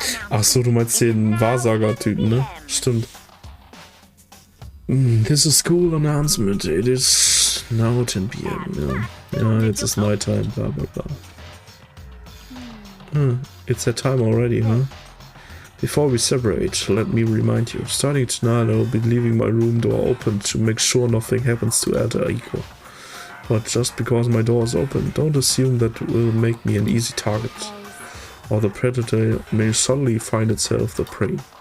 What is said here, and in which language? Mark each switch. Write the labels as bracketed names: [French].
[German] Ach so, du meinst den Wahrsager-Typen, ne? Stimmt. [English] This is school announcement. It is now 10 p.m. [German] Ja, jetzt ist Nighttime, bla bla bla. [English] It's that time already, huh? Before we separate, let me remind you, starting tonight I will be leaving my room door open to make sure nothing happens to Alter Ego. But just because my door is open, don't assume that will make me an easy target, or the predator may suddenly find itself the prey.